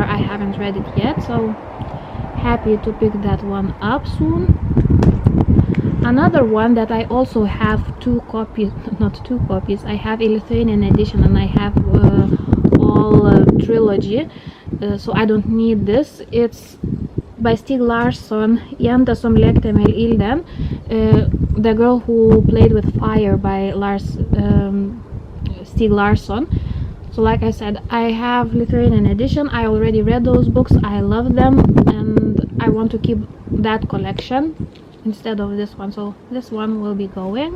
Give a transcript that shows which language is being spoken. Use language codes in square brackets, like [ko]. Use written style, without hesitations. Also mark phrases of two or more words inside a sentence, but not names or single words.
[en] I haven't read it yet, so happy to pick that one up soon. Another one that I also have 2 copies, not 2 copies, I have a Lithuanian edition, and I have all trilogy, so I don't need this. It's by Stieg Larsson, Jenta som lekte med ilden, the girl who played with fire by Stieg Larsson. So like I said, I have Lithuanian edition. I already read those books. I love them, and I want to keep that collection instead of this one, so this one will be going.